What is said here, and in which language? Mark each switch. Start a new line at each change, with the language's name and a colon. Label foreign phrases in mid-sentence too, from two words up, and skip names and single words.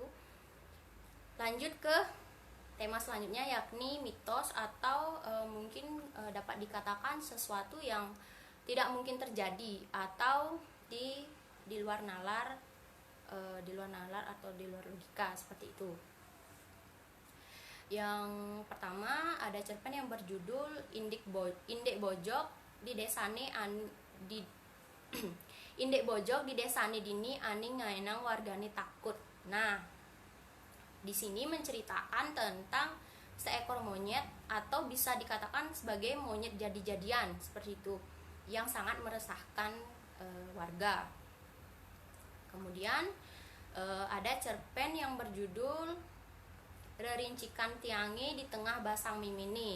Indonesian: Lanjut ke tema selanjutnya, yakni mitos atau mungkin dapat dikatakan sesuatu yang tidak mungkin terjadi atau di luar nalar, atau di luar logika, seperti itu. Yang pertama ada cerpen yang berjudul Indek Bojok di desane di Indek Bojok di desane dini ani ngaenang wargane takut. Nah, di sini menceritakan tentang seekor monyet atau bisa dikatakan sebagai monyet jadi-jadian, seperti itu, yang sangat meresahkan warga. Kemudian ada cerpen yang berjudul Rerincikan Tiangi di Tengah Basang Mimini.